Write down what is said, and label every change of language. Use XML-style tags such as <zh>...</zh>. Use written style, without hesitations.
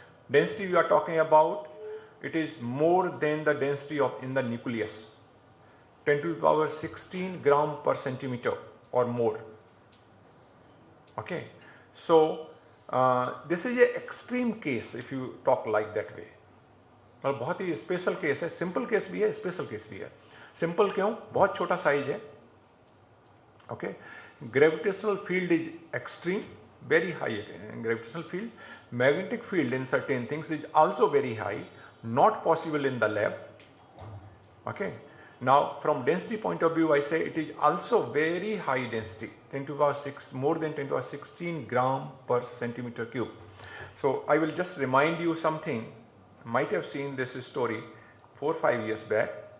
<en>Density we are talking about, it is more than the density of in the nucleus, 10 to the power 16 gram per centimeter or more. Okay, so this is an extreme case if you talk like that way.</en> <hi>और बहुत ही special case है, simple case भी है, special case भी है. Simple क्यों? बहुत छोटा साइज है.</hi> <en>Okay, gravitational field is extreme, very high gravitational field. Magnetic field in certain things is also very high, not possible in the lab. Okay, now from density point of view, I say it is also very high density, 10 to the power 6, more than 10 to the power 16 gram per centimeter cube. So I will just remind you something. Might have seen this story 4 or 5 years back.</en>